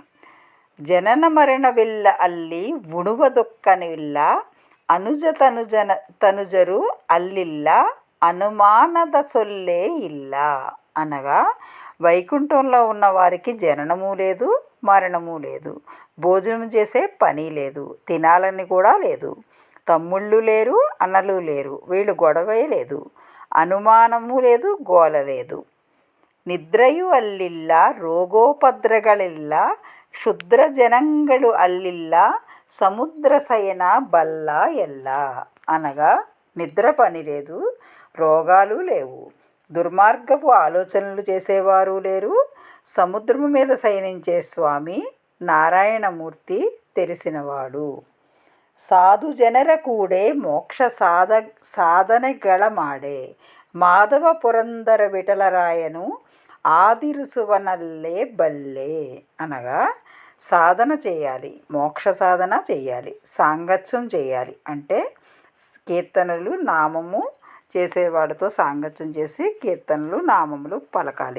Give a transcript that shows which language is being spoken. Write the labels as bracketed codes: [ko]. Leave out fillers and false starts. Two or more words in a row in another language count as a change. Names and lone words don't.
[kn] ಜನನ ಮರಣ ವಿಲ್ಲ ಅಲ್ಲಿ ಉಣುವದೊಕ್ಕನಿಲ್ಲ ಅನುಜ ತನುಜರು ಅಲ್ಲಿಲ್ಲ ಅನುಮಾನದ ಚೊಲ್ಲೆ ಇಲ್ಲ [te] అనగా వైకుంఠంలో ఉన్న వారికి జననము లేదు, మరణము లేదు, భోజనం చేసే పని లేదు, తినాలని కూడా లేదు, తమ్ముళ్ళు లేరు, అన్నలు లేరు, వీళ్ళు గొడవే లేదు, అనుమానము లేదు, గోల లేదు. [kn] ನಿದ್ರೆಯು ಅಲ್ಲಿಲ್ಲ, ರೋಗೋಪದ್ರಗಳಿಲ್ಲ, ಕ್ಷುದ್ರ ಜನಗಳು ಅಲ್ಲಿಲ್ಲ, ಸಮುದ್ರ ಶಯನ ಬಲ್ಲ ಎಲ್ಲ [te] అనగా నిద్ర పని లేదు, రోగాలు లేవు, దుర్మార్గపు ఆలోచనలు చేసేవారు లేరు, సముద్రము మీద శయనించే స్వామి నారాయణమూర్తి తెలిసినవాడు. [kn] ಸಾಧು ಜನರ ಕೂಡೆ ಮೋಕ್ಷ ಸಾಧನೆಗಳ ಮಾಡೆ ಮಾಧವ ಪುರಂದರ ವಿಠಲರಾಯನು ಆದಿರುಸುವನಲ್ಲೆ ಬಲ್ಲೆ [te] అనగా సాధన చేయాలి, మోక్ష సాధన చేయాలి, సాంగత్యం చేయాలి. అంటే కీర్తనలు నామము చేసేవాడితో సాంగత్యం చేసి కీర్తనలు నామములు పలకాలి.